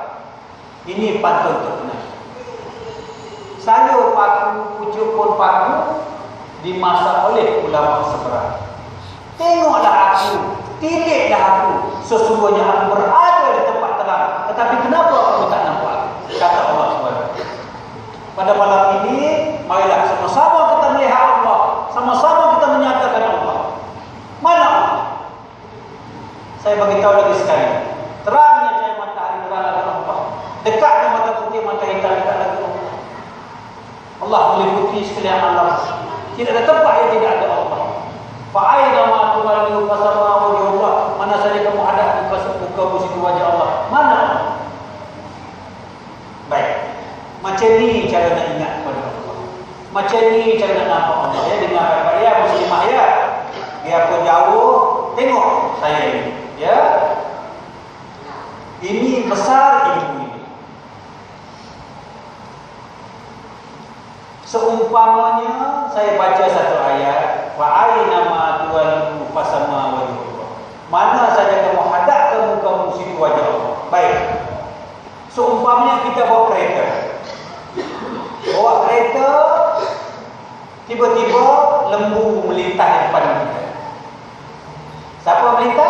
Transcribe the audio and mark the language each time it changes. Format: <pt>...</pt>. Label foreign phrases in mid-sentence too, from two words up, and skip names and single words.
<ms>Ini pantun terkenal. Sayur paku, pucuk pun paku dimasak oleh ulama seberang. Tengoklah aku, tilihlah aku. Sesungguhnya aku berada di tempat terang. Tetapi kenapa aku tak nampak? Kata Allah SWT. Pada malam ini, marilah sama-sama kita melihat Allah. Sama-sama kita menyatakan Allah. Mana Allah? Saya beritahu lagi sekali. Terangnya cahaya matahari, terang ada Allah. Dekatnya mata putih, mata hitam, dekat lagi Allah. Allah meliputi sekalian alam. Tidak ada tempat yang tidak ada Allah.</ms> <ar>Fa'aina ma tuwallu fasama wajhu Allah.</ar> <ms>Mana saja kamu hadap muka situ wajah Allah. Mana? Baik. Macam ni cara nak ingat kepada Allah. Macam ni cara nak nampak Allah. Ya, dengar baik-baik ya muslimah ya. Biarpun jauh, tengok saya ini. Ya. Ini besar ilmu ini. Seumpamanya saya baca satu ayat,</ms> <ar>wa aina ma tuwallu fasama wajhullah.</ar> <ms>Mana saja kamu hadap kamu situ wajah Allah. Baik. Seumpamanya kita bawa kereta. Bawa kereta, tiba-tiba lembu melintas di depan kita. Siapa melintas?</ms>